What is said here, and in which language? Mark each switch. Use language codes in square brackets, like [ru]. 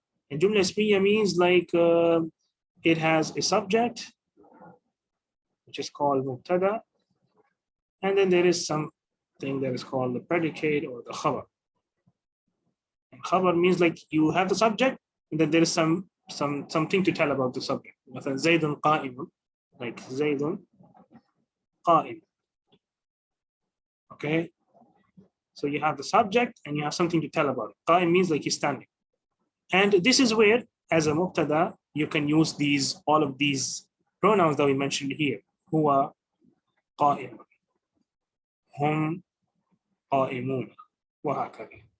[en] And jumla ismiya means it has a subject, which is called mubtada, and then there is something that is called the predicate or the khabar. And khabar means you have the subject, and then there is something to tell about the subject. [ar] مثلا زيد قائم, [en] like [ar] زيد قائم. [en] Okay, so you have the subject and you have something to tell about it. Qa'im means he's standing. And this is where, as a mubtada, you can use all of these pronouns that we mentioned here. [ar] Huwa qa'im, hum qa'imun, wa hakadha.